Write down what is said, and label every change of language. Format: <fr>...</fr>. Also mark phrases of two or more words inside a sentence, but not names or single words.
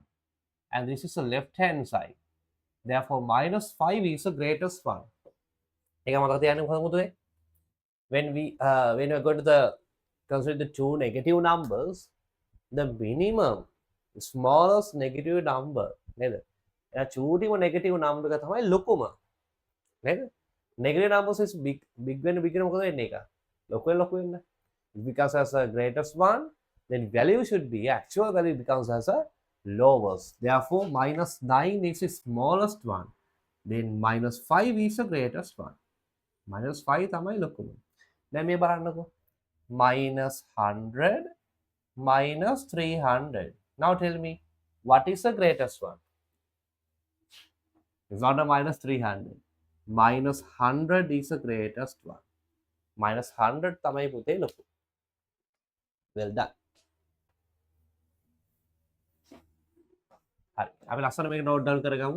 <en>And this is the left hand side. Therefore, minus 5 is the greatest one. When we are going to consider the two negative numbers, the minimum smallest negative number නේද?</en> <si>එයා චූටිම</si> <en>negative number</en> <si>එක තමයි ලොකුම නේද?</si> <en>Negative numbers is big</en> <si>වෙන මොකද වෙන්නේ ඒක? ලොකු වෙන්න.</si> <en>It becomes as a greatest one, then value should be actual value becomes as a lowest. Therefore, minus 9 is the smallest one. Then minus 5 is the greatest one.</en> <si>Minus 5 තමයි ලොකුම. දැන් මේ බලන්නකෝ.</si> <en>Minus 100 minus 300. Now tell me, what is the greatest one? It's not a minus 300. Minus 100 is the greatest one.</en> <si>Minus 100 තමයි පුතේ ලොකු.</si> <en>Well done.</en> <si>හරි. අපි ලස්සන මේක</si> <en>note down</en> <si>කරගමු.</si>